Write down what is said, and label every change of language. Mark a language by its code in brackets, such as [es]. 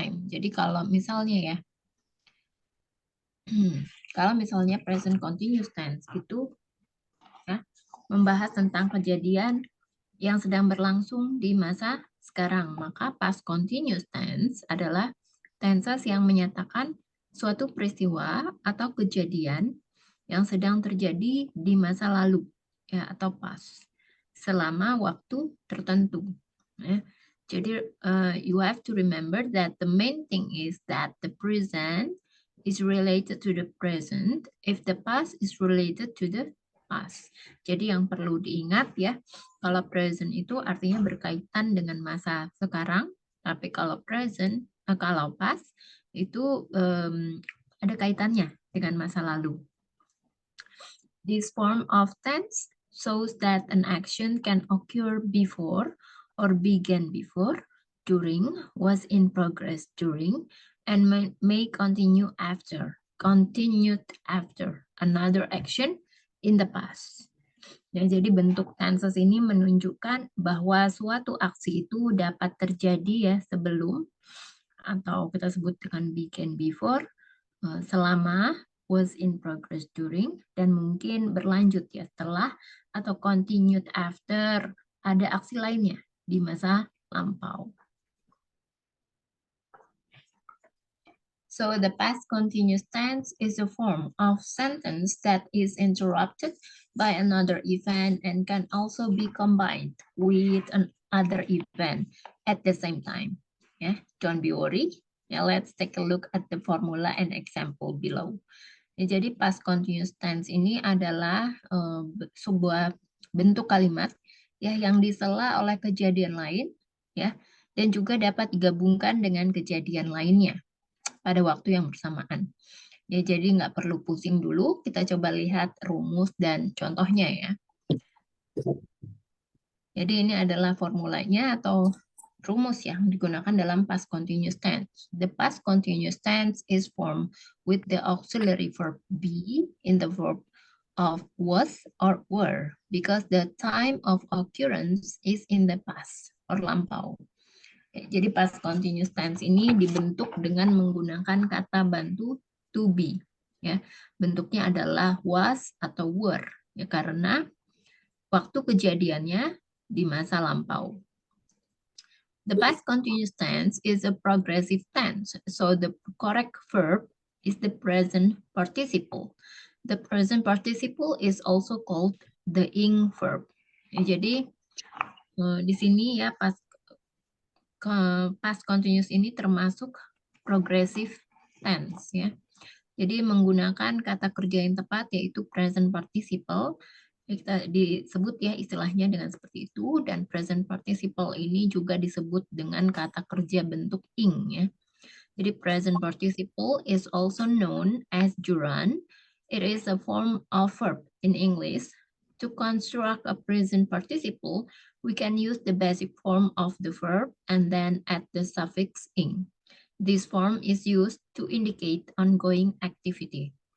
[id] Jadi kalau misalnya ya, kalau misalnya present continuous tense itu ya, membahas tentang kejadian yang sedang berlangsung di masa sekarang. Maka past continuous tense adalah tenses yang menyatakan suatu peristiwa atau kejadian yang sedang terjadi di masa lalu ya atau past selama waktu tertentu. Ya. [en] Jadi you have to remember that the main thing is that the present is related to the present if the past is related to the past. [id] Jadi yang perlu diingat ya, kalau present itu artinya berkaitan dengan masa sekarang, tapi kalau kalau past itu ada kaitannya dengan masa lalu. [en] This form of tense shows that an action can occur before or began before, during, was in progress during, and may continue continued after another action in the past. [id] Ya, jadi bentuk tenses ini menunjukkan bahwa suatu aksi itu dapat terjadi ya sebelum atau kita sebut dengan [en] began before, [id] selama, [en] was in progress during, [id] dan mungkin berlanjut ya setelah atau [en] continued after [id] ada aksi lainnya di masa lampau. [en] So the past continuous tense is a form of sentence that is interrupted by another event and can also be combined with another event at the same time. Yeah, don't be worried. Now let's take a look at the formula and example below. [id] Ya, jadi past continuous tense ini adalah sebuah bentuk kalimat ya yang disela oleh kejadian lain ya dan juga dapat digabungkan dengan kejadian lainnya pada waktu yang bersamaan. Ya, jadi nggak perlu pusing dulu, kita coba lihat rumus dan contohnya ya. Jadi ini adalah formulanya atau rumus yang digunakan dalam past continuous tense. [en] The past continuous tense is formed with the auxiliary verb be in the verb of was or were because the time of occurrence is in the past or lampau. [id] Jadi past continuous tense ini dibentuk dengan menggunakan kata bantu to be. Ya, bentuknya adalah was atau were. Ya, karena waktu kejadiannya di masa lampau. [en] The past continuous tense is a progressive tense, so the correct verb is the present participle. The present participle is also called the ing verb. [id] Ya, jadi di sini ya past continuous ini termasuk progressive tense ya. Jadi menggunakan kata kerja yang tepat yaitu present participle. Kita disebut ya istilahnya dengan seperti itu dan present participle ini juga disebut dengan kata kerja bentuk ing ya. [en] Jadi present participle is also known as gerund. It is a form of verb in English. To construct a present participle, we can use the basic form of the verb and then add the suffix ing. This form is used to indicate ongoing activity.